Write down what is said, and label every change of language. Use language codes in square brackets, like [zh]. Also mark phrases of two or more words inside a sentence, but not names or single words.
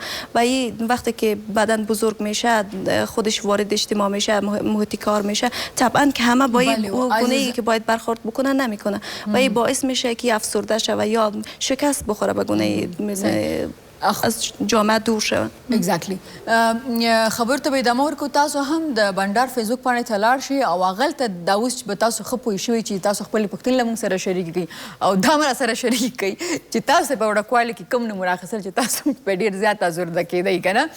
[fa] و این وقتی که بدن بزرگ میشه، خودش وارد اجتماع میشه، محیط کار میشه، طبعا که همه با این گونه‌ای که باید برخورد بکنه نمیکنه و این باعث میشه که افسرده شه و یا شکست بخوره به گونه از جامعه دور شوه. [ps] اگزیکټلی خبر ته به ادامه ورکو. تاسو هم د بنډار فیسبوک باندې ته لاړ شئ او هغلته دا اوس به تاسو ښه پوه شوي چې تاسو خپلې پوښتنې له موږ سره شریکې کړئ او دا هم راسره شریک کړئ چې تاسو په وړوکوالي کې کوم نومونه اخیستل چې تاسو په ډېر زیات ازورده کېدئ که نه.